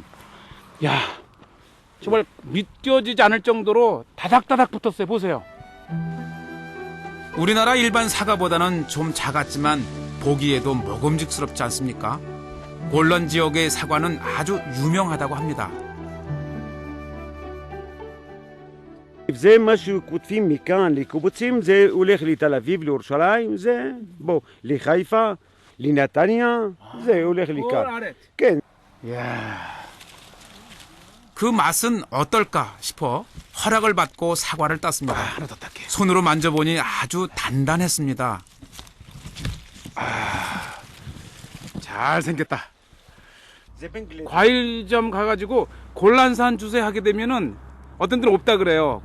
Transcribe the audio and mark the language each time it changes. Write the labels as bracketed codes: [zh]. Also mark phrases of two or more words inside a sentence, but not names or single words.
[ko] 야, 정말 믿겨지지 않을 정도로 다닥다닥 붙었어요. 보세요. 우리나라 일반 사과보다는 좀 작았지만 보기에도 먹음직스럽지 않습니까? 골란 지역의 사과는 아주 유명하다고 합니다. [he] זה מה שכותבים מכאן לקיבוצים, זה הולך לתל אביב, לירושלים, זה בוא, לחיפה, לנתניה, זה הולך לכאן. כן. [ko] 그 맛은 어떨까 싶어 허락을 받고 사과를 땄습니다. 하나 더 딸게. 손으로 만져보니 아주 단단했습니다. 잘 생겼다. 과일점 가가지고 골란산 주세 하게 되면은 어떤 데는 없다 그래요.